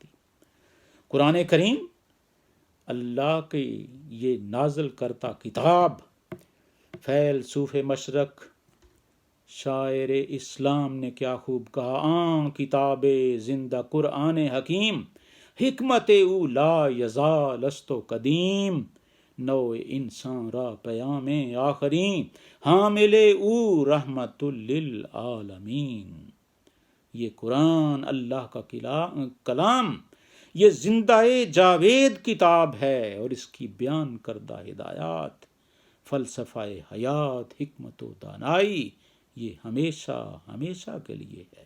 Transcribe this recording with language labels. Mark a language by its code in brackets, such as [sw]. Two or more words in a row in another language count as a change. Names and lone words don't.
[ur] قرآن کریم اللہ کی یہ نازل کرتا کتاب، فیلسوف مشرق شاعر اسلام نے کیا خوب کہا، [fa] آن کتاب زندہ قرآن حکیم، حکمت او لا یزال است و قدیم، نو انسان را پیام آخرین، حامل او رحمت للعالمین۔ [ur] یہ قرآن اللہ کا کلام، یہ زندہ جاوید کتاب ہے، اور اس کی بیان کردہ ہدایات، فلسفہ حیات، حکمت و دانائی، یہ ہمیشہ ہمیشہ کے لیے ہے۔